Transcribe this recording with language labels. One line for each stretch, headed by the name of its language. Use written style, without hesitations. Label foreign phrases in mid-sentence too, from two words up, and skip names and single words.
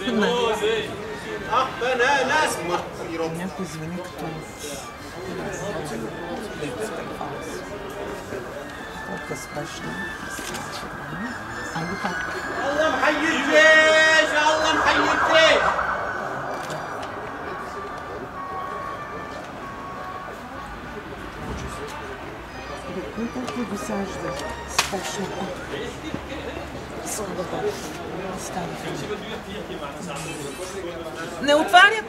Bulgarian: Някой звъни като толкова спешно. Айде пак.
Arabic: الله محيي الجيش الله محيي الجيش
Bulgarian: Кой толкова го сажда спешно? Не отварят.